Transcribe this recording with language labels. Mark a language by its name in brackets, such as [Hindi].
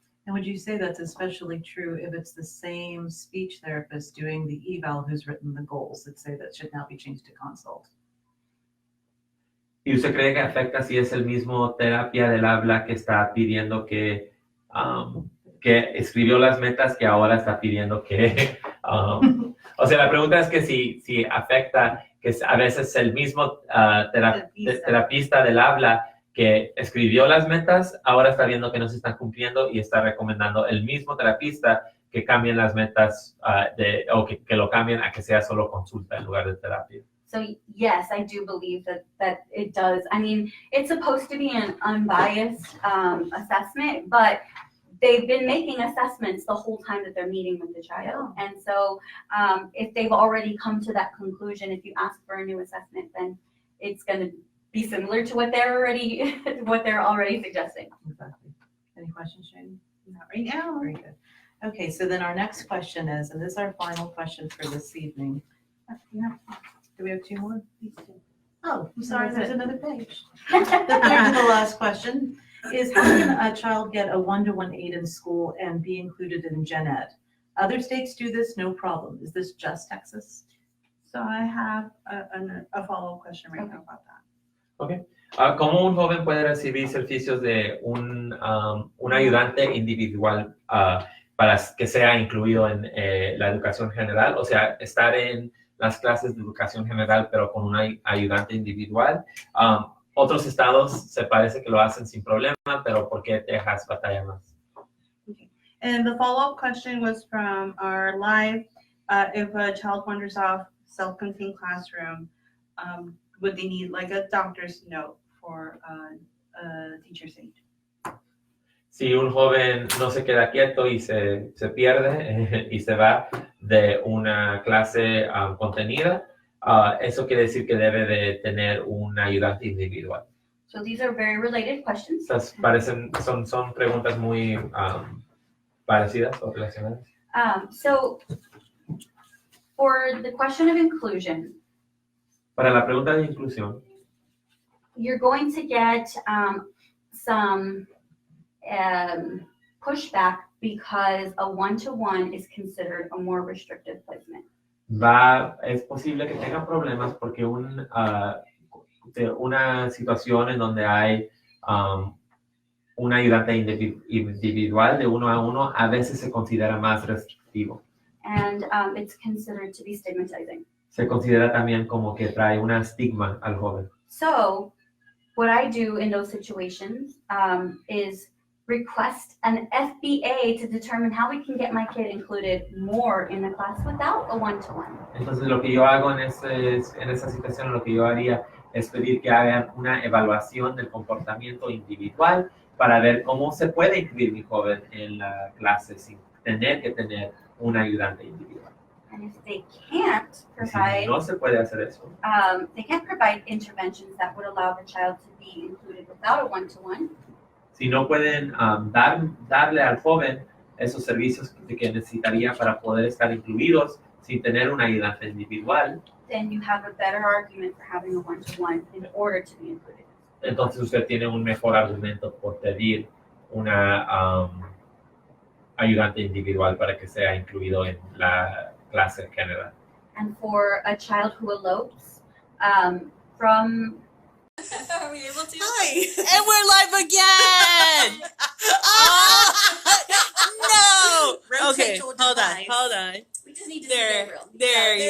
[English] And would you say that's especially true if it's the same speech therapist doing the eval who's written the goals that say that should now be changed to consult? [Spanish] ¿Y usted cree que afecta si es el mismo terapia del habla que está pidiendo que escribió las metas que ahora está pidiendo que... o sea, la pregunta es que si afecta que a veces el mismo terapista del habla que escribió las metas, ahora está viendo que no se están cumpliendo y está recomendando el mismo terapista que cambien las metas o que lo cambien a que sea solo consulta en lugar de terapia. [English] So yes, I do believe that it does. I mean, it's supposed to be an unbiased assessment, but they've been making assessments the whole time that they're meeting with the child. And so if they've already come to that conclusion, if you ask for a new assessment, then it's going to be similar to what they're already suggesting. Exactly. Any questions, Shane? Not right now. Very good. Okay, so then our next question is, and this is our final question for this evening. Do we have two more? Oh, I'm sorry, there's another page. The last question is, how can a child get a 1-to-1 aid in school and be included in Gen Ed? Other states do this, no problem. Is this just Texas? So I have a follow-up question right now about that. Okay. [Spanish] ¿Cómo un joven puede recibir servicios de un ayudante individual para que sea incluido en la educación general? O sea, estar en las clases de educación general, pero con un ayudante individual. Otros estados se parece que lo hacen sin problema, pero ¿por qué Texas batalla más? [English] Okay. And the follow-up question was from our live, if a child wanders off self-contained classroom, would they need like a doctor's note for a teacher's aide? [Spanish] Si un joven no se queda quieto y se pierde y se va de una clase contenida, eso quiere decir que debe de tener un ayudante individual. [English] So these are very related questions. [Spanish] Estas son preguntas muy parecidas o relacionadas. [English] So for the question of inclusion, [Spanish] Para la pregunta de inclusión, [English] you're going to get some pushback because a one-to-one is considered a more restrictive placement. [Spanish] es posible que tengan problemas porque una situación en donde hay un ayudante individual de uno a uno a veces se considera más restrictivo. [English] And it's considered to be stigmatizing. [Spanish] Se considera también como que trae un estigma al joven. [English] So what I do in those situations is request an FBA to determine how we can get my kid included more in the class without a one-to-one. [Spanish] Entonces lo que yo hago en esa situación, lo que yo haría es pedir que hagan una evaluación del comportamiento individual para ver cómo se puede incluir mi joven en la clase sin tener que tener un ayudante individual. [English] And if they can't provide, [Spanish] Si no se puede hacer eso, [English] they can't provide interventions that would allow the child to be included without a one-to-one. [Spanish] si no pueden darle al joven esos servicios que necesitaría para poder estar incluidos sin tener un ayudante individual, [English] then you have a better argument for having a one-to-one in order to be included. [Spanish] entonces usted tiene un mejor argumento por pedir una ayudante individual para que sea incluido en la clase general. [English] And for a child who elopes from Are we able to? Hi, and we're live again. No. Rotate Okay, your hold on, device. hold on. We just need to see Gabriel. There you